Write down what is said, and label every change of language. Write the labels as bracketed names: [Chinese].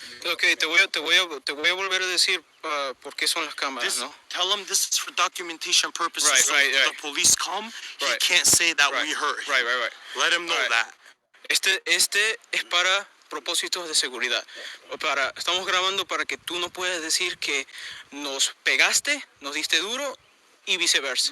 [Spanish] Ok, te voy a volver a decir por qué son las cámaras, ¿no? [English] Tell him this is for documentation purposes. Right. The police come, he can't say that we heard him. Right. Let him know that. [Spanish] Este es para propósitos de seguridad. Estamos grabando para que tú no puedas decir que nos pegaste, nos diste duro y viceversa.